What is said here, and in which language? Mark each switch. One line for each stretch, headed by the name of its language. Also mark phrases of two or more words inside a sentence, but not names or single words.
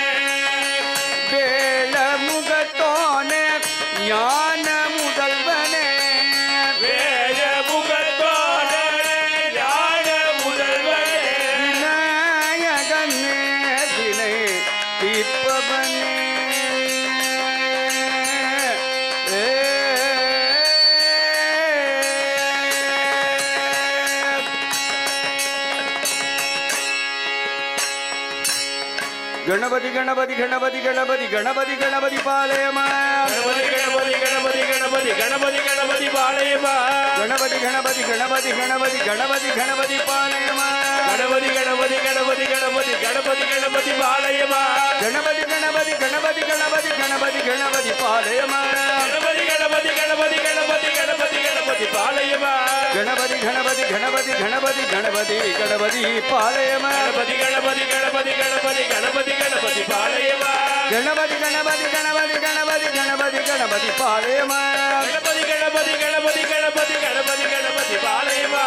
Tamil: வேள முகத்தோனே ஞான முதல்வனே வேத முகத்தோனே ஞான முதல்வனே விநாயகனே வினை தீர்ப்பவனே
Sanskrit: गणपति गणपति गणपति गणपति गणपति गणपति पालयमा गणपति गणपति गणपति गणपति गणपति गणपति पालयमा गणपति गणपति गणपति गणपति गणपति गणपति पालयमा गणपति गणपति गणपति गणपति गणपति गणपति पालयमा गणपति गणपति गणपति गणपति गणपति गणपति पालयमा गणपति गणपति गणपति गणपति गणपति गणपति गणपति पालयमा गणपति गणपति गणपति गणपति गणपति गणपति पालयमा गणपति गणपति गणपति गणपति गणपति गणपति पालयमा गणपति गणपति गणपति गणपति गणपति गणपति पालयमा गणपति गणपति गणपति गणपति गणपति गणपति पालयमा